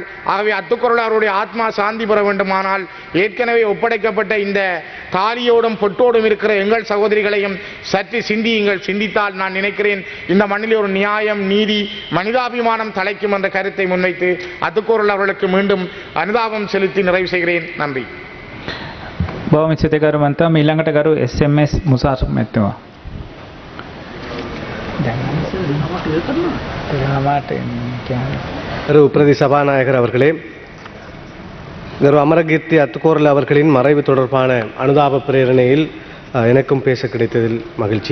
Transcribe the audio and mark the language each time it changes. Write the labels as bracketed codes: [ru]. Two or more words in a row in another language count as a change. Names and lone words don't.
[ta] ஆகவே அத்துக்குறளாருடைய ஆத்மா சாந்தி பெற வேண்டுமானால் ஏற்கனவே ஒப்படைக்கப்பட்ட இந்த தாலியோடும் பொட்டோடும் இருக்கிற எங்கள் சகோதரிகளையும் சற்று சிந்தியுங்கள். சிந்தித்தால் நான் நினைக்கிறேன் இந்த மண்ணிலே ஒரு நியாயம், நீதி, மனிதாபிமானம் தலைக்கும் என்ற கருத்தை முன்வைத்து அத்துக்குறள் அவர்களுக்கு மீண்டும் அனுதாபம் செலுத்தி நிறைவு செய்கிறேன். நன்றி. [si] බොහොම ස්තුතිකරු මන්තා. ඊළඟට කරු SMS මුසාර් මැතිතුමා. [ta] கரு பிரதி சபாநாயகர் அவர்களே, கரு அமரகீர்த்தி அத்துக்கோரல் அவர்களின் மறைவு தொடர்பான அனுதாப பிரேரணையில் எனக்கும் பேச கிடைத்ததில் மகிழ்ச்சி.